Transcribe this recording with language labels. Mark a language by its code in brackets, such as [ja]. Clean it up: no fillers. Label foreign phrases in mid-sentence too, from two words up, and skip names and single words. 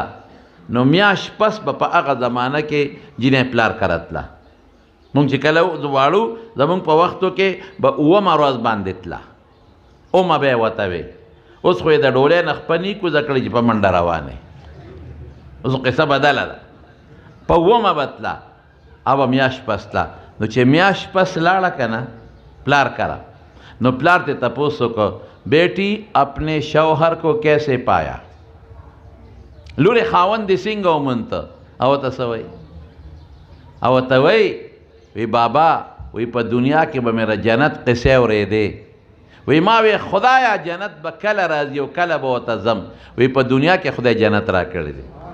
[ps] نو میاشت پس به په هغه زمانه کې جینۍ پلار کره تله، مونږ چې کله واړو زمونږ په وختو کې به اوومه ورځ باندې تله، اومه به یې ورته وې. اوس خو یې د ډولۍ نه خپه نه کوزه کړې چې په منډه روانې، اوس قصه بدله ده. په اوومه به تله او به میاشت پس تله. نو چې میاشت پس لاړه که نه پلار کره، نو پلار ته تپوس وکړو [ur] بیٹی اپنے شوہر کو کیسے پایا، [ps] لورې خاوند دې څنګه ومونته؟ او ورته څه وایي؟ او ورته وایي وی بابا وی په دنیا کې به مې جنت قصې اورېدې، وی ما وی خدایا جنت به کله راځي او کله به ورته ځم، وی په دنیا کې خدای جنت را کړی دی.